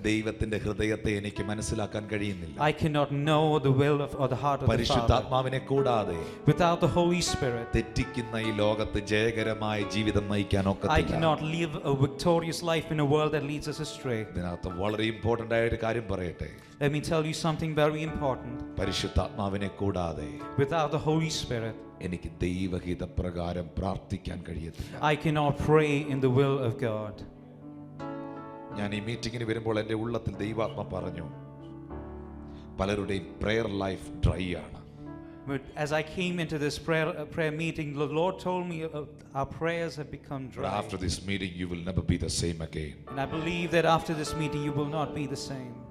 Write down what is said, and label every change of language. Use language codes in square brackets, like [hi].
[ml] ദൈവത്തിന്റെ ഹൃദയത്തെ എനിക്ക് മനസ്സിലാക്കാൻ കഴിയുന്നില്ല. [en] I cannot know the will of or the heart of the Father. [ml] പരിശുദ്ധാത്മാവിനെ കൂടാതെ, [en] without the Holy Spirit, [ml] തെറ്റിക്കുന്ന ഈ ലോകത്ത് ജയകരമായ ജീവിതം നയിക്കാൻ [en] I [ml] ഒക്കത്തില്ല. [en] cannot live a victorious life in a world that leads us astray. [ml] ഇതിനകത്ത് വളരെ ഇമ്പോർട്ടന്റ് ആയ ഒരു കാര്യം പറയട്ടെ. [en] Let me tell you something very important. [ml] പരിശുദ്ധാത്മാവിനെ കൂടാതെ [en] Without the Holy Spirit, [ml] എനിക്ക് ദൈവഹിതപ്രകാരം പ്രാർത്ഥിക്കാൻ കഴിയത്തില്ല. [en] I cannot pray in the will of God. [ml] ഞാൻ ഈ മീറ്റിങ്ങിന് വരുമ്പോൾ എൻ്റെ ഉള്ളത്തിൽ ദൈവാത്മ പറഞ്ഞു, പലരുടെയും പ്രെയർ ലൈഫ് ഡ്രൈ ആണ്. [en] But as I came into this prayer meeting, the Lord told me our prayers have become But dry. after this meeting you will never be the same again. And I believe that after this meeting you will not be the same.